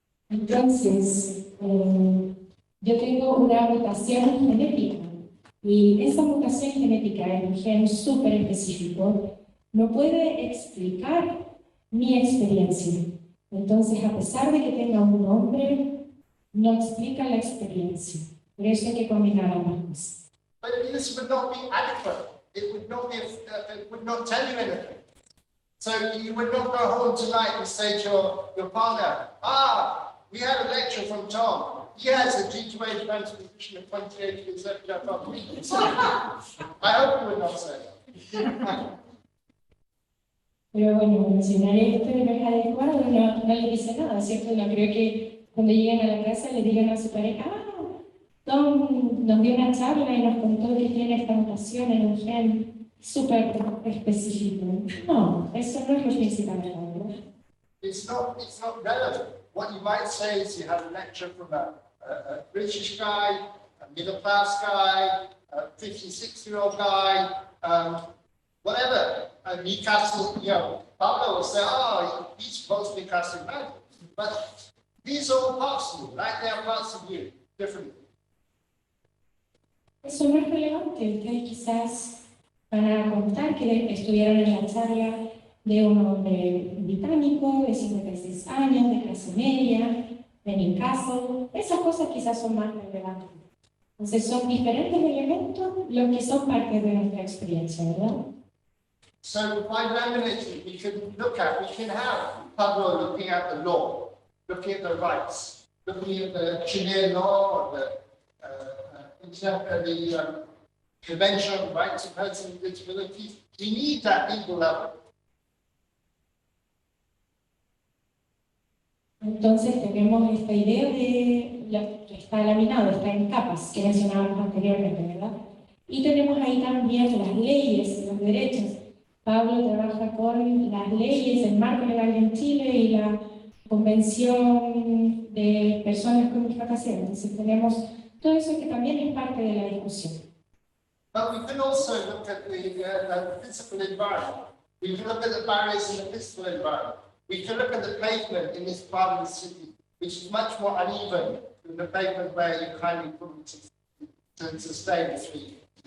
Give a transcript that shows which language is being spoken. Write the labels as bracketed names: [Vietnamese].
[Spanish] Entonces, yo tengo una mutación genética y esa mutación genética en un gen súper específico no puede explicar mi experiencia. Entonces, a pesar de que tenga un nombre, no explica la experiencia. Por eso hay que combinar ambas cosas. [English] But this would not be adequate. It would not be. It would not tell you anything. So you would not go home tonight and say to your partner, we had a lecture from Tom. He has a G2A transposition of 28 consecutive operations. I hope you would not say that. [Spanish] Pero bueno, mencionar esto no es adecuado, no le dice nada, ¿cierto? No creo que cuando lleguen a la casa le digan a su pareja, Tom nos dio una charla y nos contó que tiene esta mutación en un gen súper específico. No, eso no es lo principal, ¿verdad? [English] It's not relevant. What you might say is you had a lecture from a British guy, a middle class guy, a 56-year-old guy, whatever. Newcastle, Pablo will say, he's supposed to be Newcastle United. But these are all parts of you, like they are parts of you, differently. [Spanish] Eso no es relevante. Ustedes quizás van a contar que estuvieron en la charla de un hombre británico de 56 años, de clase media, de Newcastle. Esas cosas quizás son más relevantes. Entonces son diferentes elementos los que son parte de nuestra experiencia, ¿verdad? [English] So by laminating, we can have Pablo looking at the law, looking at the rights, looking at the Chilean law, or the Convention on the Rights of Persons with Disabilities. We need that legal level. [Spanish] Entonces tenemos esta idea de lo que está laminado, está en capas, que mencionábamos anteriormente, ¿verdad? Y tenemos ahí también las leyes, los derechos. Pablo trabaja con las leyes, el marco legal en Chile y la Convención de Personas con Discapacidad. Entonces tenemos todo eso que también es parte de la discusión. [English] But we can also look at the physical environment. We can look at the barriers in the physical environment. We can look at the pavement in this part of the city, which is much more uneven than the pavement where you kindly put it to sustain the street.